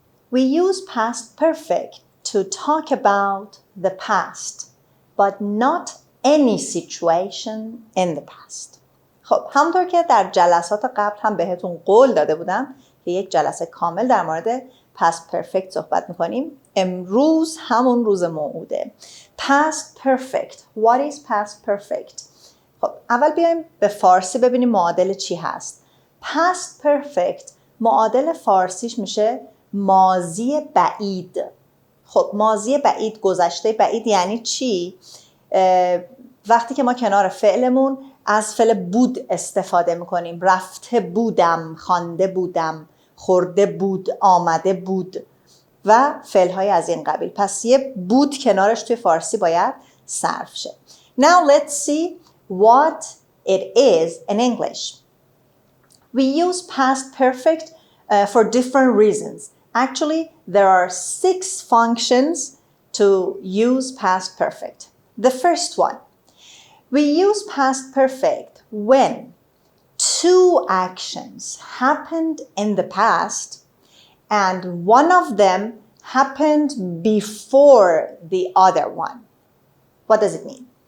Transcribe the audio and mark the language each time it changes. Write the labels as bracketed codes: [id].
[en] We use past perfect to talk about the past, but not any situation in the past. [fa] خب همونطور که در جلسات قبل هم بهتون قول داده بودم که یک جلسه کامل در مورد past perfect صحبت میکنیم. امروز همون روز موعوده. Past perfect. [en] What is past perfect? [fa] خب اول بیایم به فارسی ببینیم معادل چی هست. Past perfect معادل فارسیش میشه ماضی بعید. خب ماضی بعید، گذشته بعید یعنی چی؟ وقتی که ما کنار فعلمون از فعل بود استفاده میکنیم. رفته بودم، خوانده بودم، خورده بود، آمده بود و فعلهای از این قبیل. پس یه بود کنارش توی فارسی باید صرف شه. [en] Now let's see what it is in English. We use past perfect for different reasons. Actually, there are 6 functions to use past perfect. The first one, we use past perfect when 2 actions happened in the past and one of them happened before the other one. What does it mean?